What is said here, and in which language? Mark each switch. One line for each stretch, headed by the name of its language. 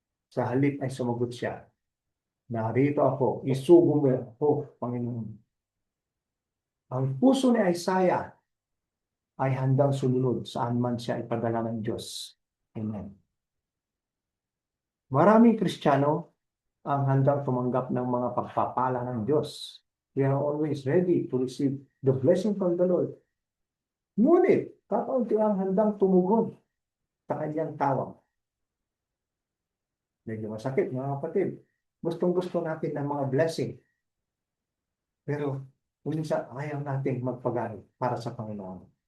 Filipino: Sa halip ay sumagot siya, "Narito ako, isugo mo ako, Panginoon." Ang puso ni Isaiah ay handang sumunod saan man siya ipadala ng Diyos. Amen. Maraming Kristiyano ang handang tumanggap ng mga pagpapala ng Diyos.
English: We are always ready to receive the blessing from the Lord.
Filipino: Ngunit, kakaunti ang handang tumugon sa kanyang tawag. Medyo masakit, mga kapatid. Gustong-gusto natin ng mga blessing. Pero, minsan ayaw natin magpagano para sa Panginoon.